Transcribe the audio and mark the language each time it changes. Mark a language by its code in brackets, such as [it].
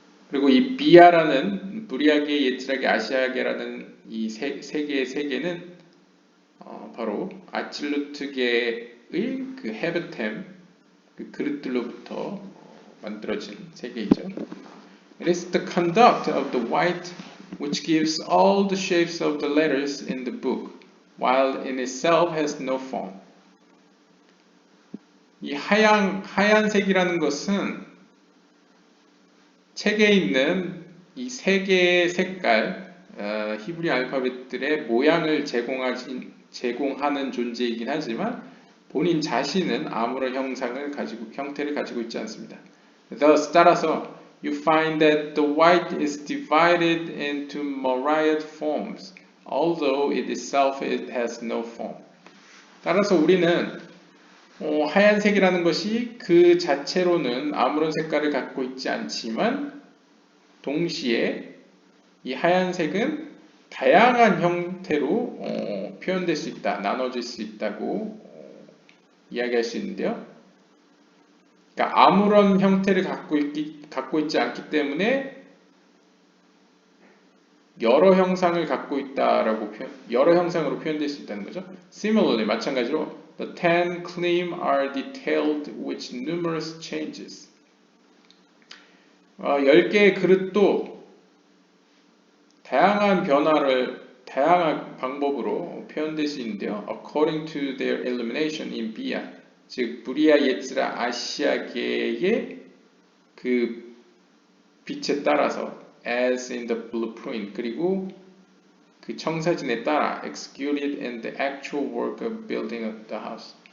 [ko] 그리고 이 비아라는 브리아계, 예츠라계, 아시아계라는 이 세 개의 세계는 바로 아찔루트계의 그 헤베템, 그 그릇들로부터 만들어진 세계이죠. [en] It is the conduct of the white which gives all the shapes of the letters in the book, while in itself has no form. [ko] 이 하얀색이라는 것은 책에 있는 이 세 개의 색깔, 히브리 알파벳들의 모양을 제공하는 존재이긴 하지만 본인 자신은 아무런 형태를 가지고 있지 않습니다. [en] Thus, [ko] 따라서 [en] you find that the white is divided into myriad forms, although it itself has no form. [ko] 따라서 우리는 하얀색이라는 것이 그 자체로는 아무런 색깔을 갖고 있지 않지만 동시에 이 하얀색은 다양한 형태로 표현될 수 있다, 나눠질 수 있다고 이야기할 수 있는데요. 그러니까 아무런 형태를 갖고 있지 않기 때문에 여러 형상을 갖고 있다라고 여러 형상으로 표현될 수 있다는 거죠. [en] Similarly, [ko] 마찬가지로 [en] the 10 Klim are detailed with numerous changes. [ko] 10개의 그릇도 다양한 방법으로 표현될 수 있는데요. [en] According to their illumination in Bia, [ko] 즉 브리아, 예츠라, 아시아계의 그 빛에 따라서 [en] as in the blueprint, [ko] 그리고 그 청사진에 따라 [en] executed in the actual work of building of the house.